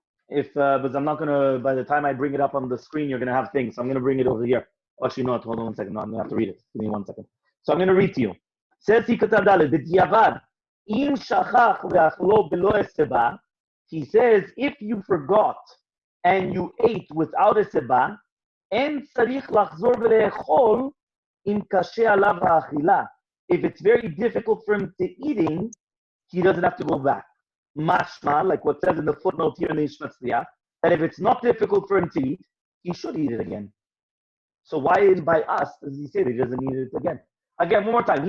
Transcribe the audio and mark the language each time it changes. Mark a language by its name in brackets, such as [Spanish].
[English] Because I'm not gonna. By the time I bring it up on the screen, you're gonna have things. So I'm gonna bring it over here. Actually, no. Hold on 1 second. No, I'm gonna have to read it. Give me 1 second. So I'm gonna read to you. Says Sif Katan Dalet, [Hebrew] B'diavad, im shachach ve'achlo b'lo heseba. [English] He says, if you forgot and you ate without a seba, [Hebrew] אין צריך לחזור ולאכול אם קשה עליו האכילה. [English] If it's very difficult for him to eating, he doesn't have to go back. Mashma, like what says in the footnote here in the Ishmatzliach, that if it's not difficult for him to eat, he should eat it again. So why by us does he say that he doesn't eat it again? Again, one more time.